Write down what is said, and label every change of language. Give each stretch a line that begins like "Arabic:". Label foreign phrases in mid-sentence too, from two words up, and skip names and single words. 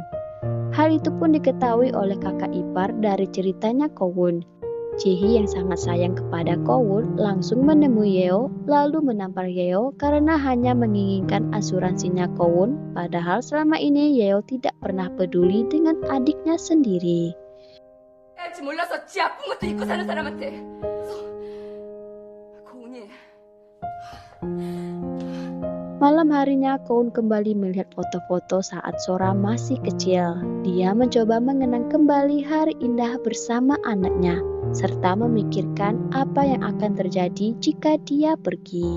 Indonesian: Hal itu pun diketahui oleh kakak ipar dari ceritanya Kowon. Jihi yang sangat sayang kepada Kowon langsung menemui Yeo lalu menampar Yeo karena hanya menginginkan asuransinya Kowon. Padahal selama ini Yeo tidak pernah peduli dengan adiknya sendiri.
Korean: 할지 몰라서 지 아픈 것도 잊고 사는 사람한테 고은이
Indonesian: Malam harinya Kowon kembali melihat foto-foto saat Sora masih kecil. Dia mencoba mengenang kembali hari indah bersama anaknya, serta memikirkan apa yang akan terjadi jika dia pergi.